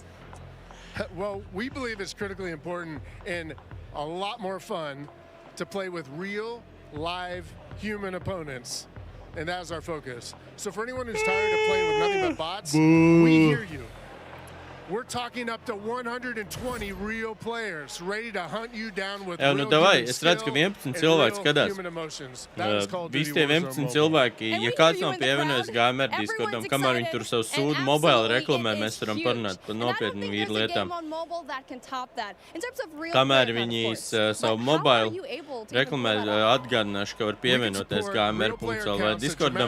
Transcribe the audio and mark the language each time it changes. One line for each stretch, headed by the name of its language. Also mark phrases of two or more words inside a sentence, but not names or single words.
English: Well, we believe it's critically important and a lot more fun to play with real, live, human opponents. And that's our focus. So for anyone who's tired of playing with nothing but bots, we hear you. We're talking up to 120 real players ready to hunt you down with real human skill and real human emotions. That is Call of Duty
Latvian: Visi tie 11 cilvēki, ja kāds nav pievienojies gamer Discordam, kamēr viņi tur savu sūdu mobile reklamē, mēs varam parunāt par nopietnu vīru lietām. Kamēr viņi savu mobile reklamē, atgādināšu, ka var pievienoties gamer.lv Discordam.